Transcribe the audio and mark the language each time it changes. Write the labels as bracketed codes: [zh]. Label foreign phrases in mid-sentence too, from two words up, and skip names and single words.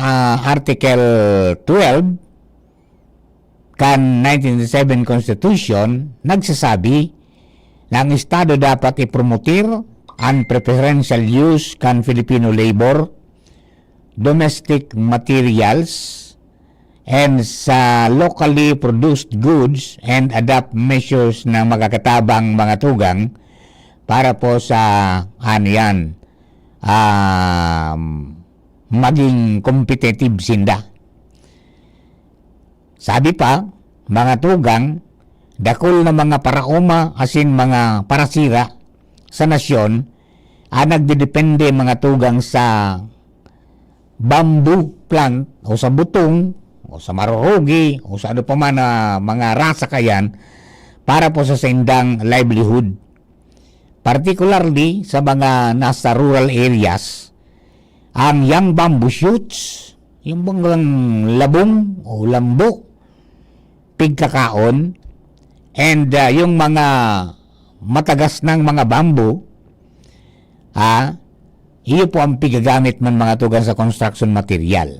[bik] Article 12 kan 1997 Constitution nagsasabi na ang Estado dapat ipromotir ang [en] preferential use [bik] kan [en] Filipino labor, domestic materials, and [bik] sa [en] locally produced goods and adopt measures [bik] na magkakatabang mga tugang para po sa maging competitive sinda. Sabi pa, mga tugang, dakol na mga paraoma asin mga parasira sa nasyon nagdedepende mga tugang sa [en] bamboo plant [bik] o sa butong o sa marurugi o sa ano pa man mga rasa kayan para po sa sendang livelihood. Particularly sa mga nasa [en] rural areas, [bik] ang [en] young bamboo shoots, [bik] yung bang labong o lambo, pigkakaon, and yung mga matagas ng mga bamboo, iyo po ang pigagamit man mga tugang sa [en] construction material.